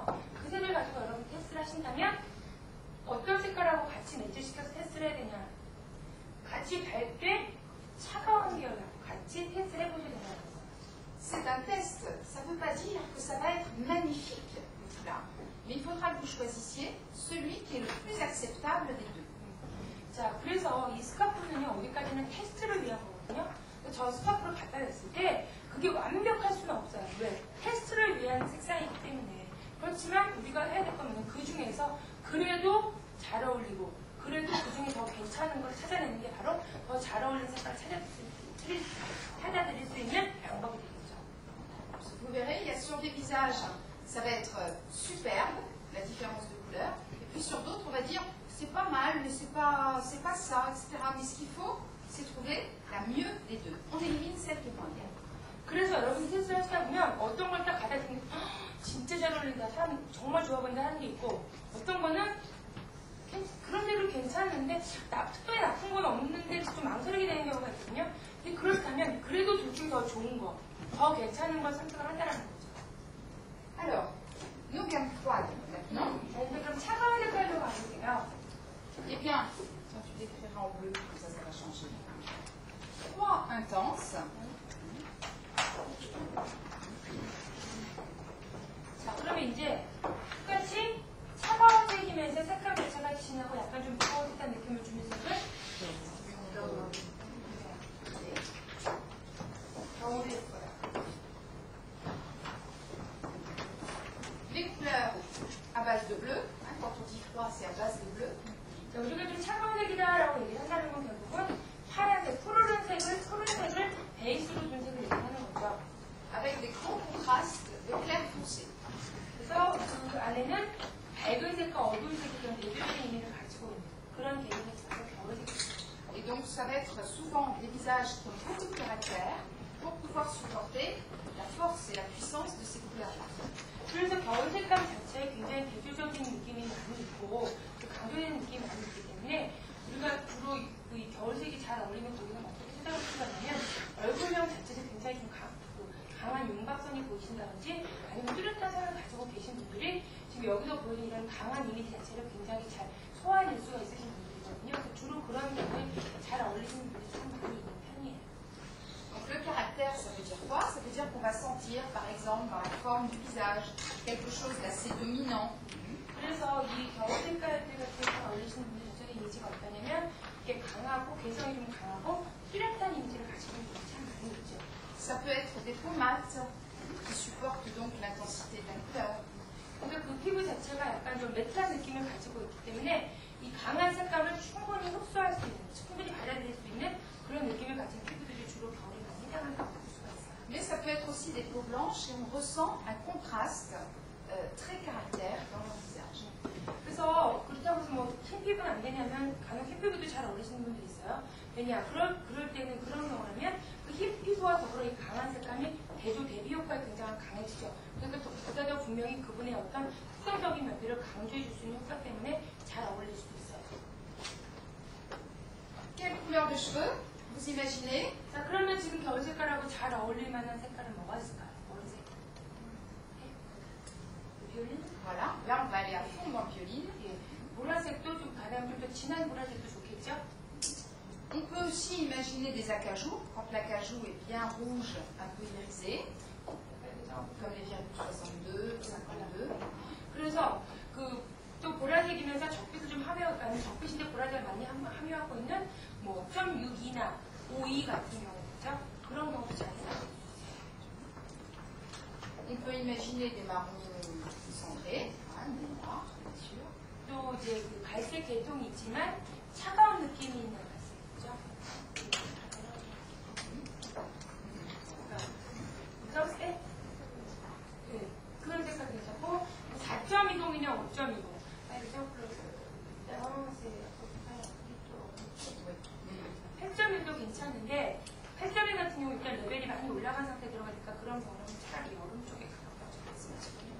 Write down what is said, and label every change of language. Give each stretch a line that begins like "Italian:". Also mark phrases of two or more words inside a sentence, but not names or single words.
Korean: 그 색을 가지고 여러분 테스트를 하신다면 어떤 색깔하고 같이 매치시켜서 테스트를 해야 되냐. 같이 밝게 차가운 계열하고 같이 테스트를 해보셔야 된다는 거예요.
French: C'est un test, ça ne veut pas dire que ça va être magnifique, le foulard. Mais il faudra que vous choisissiez celui qui est le plus acceptable des deux.
Korean: 자, 그래서 이 스카프는요, 어디까지는 테스트를 위한 거거든요. 저 스카프를 갖다 냈을 때 그게 완벽할 수는 없어요. 왜? 테스트를 위한 색상이기 때문에. 그렇지만 우리가 해야 될 거는 그 중에서 그래도 잘 어울리고 그래도 그 중에 더 괜찮은 걸 찾아내는 게 바로 더 잘 어울리는 색깔을 찾아드릴 수 있는 방법이 되겠죠.
French: Vous verrez, il y a sur des visages, ça va être superbe, la différence de couleur. Et puis sur d'autres, on va dire, c'est pas mal, mais c'est pas ça, etc. Mais ce qu'il faut, c'est trouver la mieux des deux. On élimine celle qui est moins bien.
Korean: 그래서 여러분이 테스트를 하시다 보면 어떤 걸 딱 갖다 주면 진짜 잘 어울린다, 사람 정말 좋아 보인다 하는 게 있고 어떤 거는 그런 대로 괜찮은데 특별히 나쁜 건 없는데 좀 망설이게 되는 경우가 있거든요. 근데 그렇다면 그래도 둘 중에 더 좋은 거, 더 괜찮은 걸 선택을 한다는 거죠.
French: Alors, nos gammes froides maintenant.
Korean: 자, 이제 그럼 차가운 색깔로 가볼게요.
French: Eh bien, tiens, tu l'écriras en bleu, comme ça va changer. Froid intense.
Korean: 자, 그러면 이제 똑같이 차가운 색이면서 색깔 대체가 진하고 약간 좀 무거운 듯한 느낌을 주는 색을 겨울에 예뻐요.
French: Les couleurs à base de bleu. Quand on dit froid, c'est à base de bleu.
Korean: 자, 우리가 좀 차가운 색이다라고 얘기를 한다는 건 결국은 파란색, 푸른색을 베이스로 준 색을 얘기하는 거죠.
French: Avec des grands contrastes de clair foncé.
Korean: 그래서 그 안에는 밝은 색과 어두운 색이 그런 대조적인 의미를 가지고 있는 그런 개념이 바로 겨울색입니다.
French: Et donc, ça va être souvent des visages qui ont beaucoup de caractère pour pouvoir supporter la force et la puissance de ces couleurs-là.
Korean: 그래서 겨울 색감 자체에 굉장히 대조적인 느낌이 많이 있고 강조되는 느낌이 많이 있기 때문에 우리가 주로 이 겨울색이 잘 어울리는 고기는 어떻게 생각을 하냐면 얼굴형 자체도 굉장히 좀 강한 윤곽선이 보이신다든지 아니면 뚜렷한 선을 가지고 계신 분들이 지금 여기서 보이는 이런 강한 이미지 자체를 굉장히 잘 소화해낼 수가 있으신 분들이거든요. 그래서 주로 그런 경우에 잘 어울리시는 분들이 좀 많이 있는 편이에요.
French: Donc le caractère, ça veut dire quoi? Ça veut dire qu'on va sentir, par exemple, dans la forme du visage, quelque chose d'assez dominant.
Korean: 그래서 이 겨울 색깔들 같은 잘 어울리시는 분들 중에 이미지가 어떠냐면 이게 강하고 개성이 좀 강하고 뚜렷한 이미지를 가지고 있는 분들이 참 많이 있죠.
French: Ça peut être des peaux mates qui supportent donc l'intensité de la couleur.
Korean: 그러니까 그 피부 자체가 약간 좀 매트한 느낌을 가지고 있기 때문에 이 강한 색감을 충분히 흡수할 수 있는, 충분히 받아들일 수 있는 그런 느낌을 가진 피부들이 주로 겨울에 많이 해당한다고 볼 수가 있어요.
French: Mais ça peut être aussi des peaux blanches et on ressent un contraste très caractère dans leur visage.
Korean: 그래서 그렇다고 해서 뭐 흰 피부는 안 되냐면 간혹 흰 피부도 잘 어울리시는 분들이 있어요. 왜냐? 그럴 때는 그런 경우라면 그 흰 피부와 더불어 이 강한 색감이 대조 대비 효과가 굉장히 강해지죠. 그러니까 보다 더 분명히 그분의 어떤 특성적인 면들을 강조해 줄 수 있는 효과 때문에 잘 어울릴 수도 있어요.
French: Quelle couleur de cheveux vous imaginez?
Korean: 자, 그러면 지금 겨울 색깔하고 잘 어울릴 만한 색깔은 뭐가 있을까요? 머리색. 비올린?
French: Voilà, là on va aller à fond dans le violine.
Korean: 예. 보라색도 좀 가장 좀 더 진한 보라색도 좋겠죠?
French: On peut aussi imaginer des acajou, quand l'acajou est bien rouge, un peu irisé, comme les virgules 62, 52.
Korean: 그래서 또 보라색이면서 적빛을 좀 함유하고 적빛인데 보라색을 많이 함유하고 있는 뭐 0.62나 52 같은 경우죠. 그런 경우도 잘 있어요.
French: On peut imaginer des marrons cendrés, des noirs, bien sûr.
Korean: 또 이제 그 갈색 계통이 있지만 차가운 느낌이 있는 갈색이죠. 무섭세? 네, 그런 색깔 괜찮고 4.20이냐 5.20. 빨리 8.1도 괜찮은데 8.1 같은 경우 일단 레벨이 많이 올라간 상태에 들어가니까 그런 경우는 차라리 여름 쪽에 가까워져 있습니다.